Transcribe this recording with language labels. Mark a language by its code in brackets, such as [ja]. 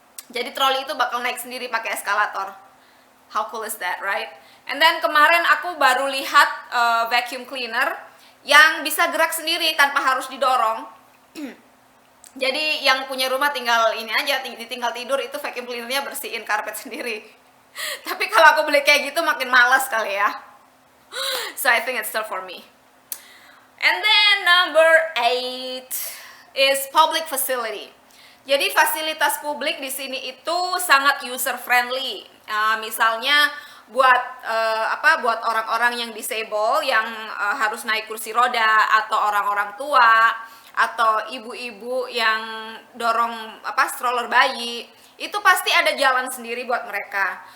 [id] Jadi troli itu bakal naik sendiri pakai eskalator. [en] How cool is that, right? And then [id] kemarin aku baru lihat vacuum cleaner yang bisa gerak sendiri tanpa harus didorong. Jadi yang punya rumah tinggal ini aja, tinggal tidur, itu vacuum cleanernya bersihin karpet sendiri. Tapi kalau aku beli kayak gitu makin malas kali ya. [en] So I think it's still for me. And then number 8 is public facility. [id] Jadi fasilitas publik di sini itu sangat user friendly. Misalnya buat orang-orang yang disable, yang harus naik kursi roda, atau orang-orang tua, atau ibu-ibu yang dorong stroller bayi, itu pasti ada jalan sendiri buat mereka.